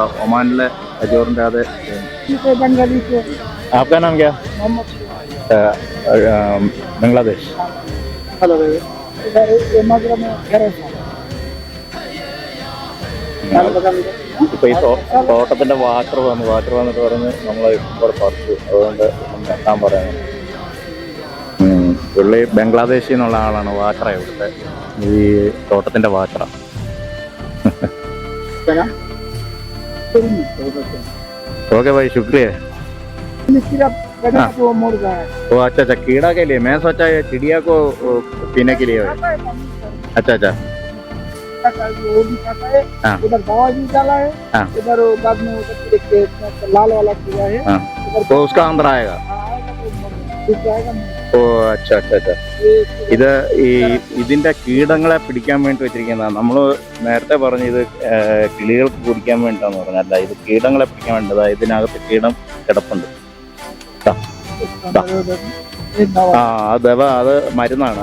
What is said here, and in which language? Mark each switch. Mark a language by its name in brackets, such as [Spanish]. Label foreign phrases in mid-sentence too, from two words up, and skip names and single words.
[Malayalam] ഒമാനിലെ കജൂറിന്റെ അത്. [Hindi] आपका नाम क्या? बांग्लादेश. [Malayalam] ഇപ്പൊ ഈ തോട്ടത്തിന്റെ വാട്ടർ വന്നിട്ട് പറഞ്ഞ് നമ്മളെ ഇവിടെ പറിച്ചു. അതുകൊണ്ട് എത്താൻ പറയുന്നത്. പുള്ളി ബംഗ്ലാദേശിൽ നിന്നുള്ള ആളാണ്. വാട്ടറ ഇവിടുത്തെ ഈ തോട്ടത്തിന്റെ വാട്ടറ. [Hindi] ओके भाई, शुक्रिया. वो अच्छा अच्छा, कीड़ा के लिए? मैं सोचा ये चिड़िया को पीने के लिए है. अच्छा अच्छा, उधर दवा भी डाला है. इधर बाद में लाल वाला कीड़ा है. तो उसका अंदर आएगा. ओ अच्छा अच्छा अच्छा. [Malayalam] ഇത് ഇതിന്റെ കീടങ്ങളെ പിടിക്കാൻ വേണ്ടി വെച്ചിരിക്കുന്നതാണ്. നമ്മൾ നേരത്തെ പറഞ്ഞു ഇത് കിളികൾക്ക് കുടിക്കാൻ വേണ്ടിട്ടാന്ന് പറഞ്ഞല്ല, ഇത് കീടങ്ങളെ പിടിക്കാൻ വേണ്ടതാ. ഇതിനകത്ത് കീടം കിടപ്പുണ്ട്. ആ ദവ, അത് മരുന്നാണ്.